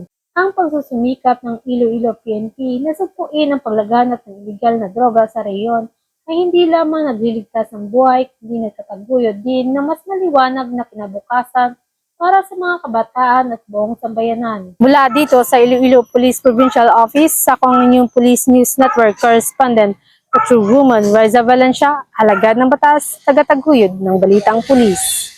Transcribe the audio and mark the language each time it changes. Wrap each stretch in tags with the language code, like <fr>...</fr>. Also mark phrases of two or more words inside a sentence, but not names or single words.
<tl>Ang pagsusumikap ng Iloilo PNP na sugpuin ang paglaganap ng iligal na droga sa reyon ay hindi lamang nagliligtas ng buhay, kundi nagtataguyod din ng mas maliwanag na kinabukasan para sa mga kabataan at buong sambayanan. Mula dito sa Iloilo Police Provincial Office, sa inyong</tl> <en>Police News Network Correspondent,</en> <tl>True Woman Riza Valencia, alagad ng batas, tagataguyod ng balitang pulis.</tl>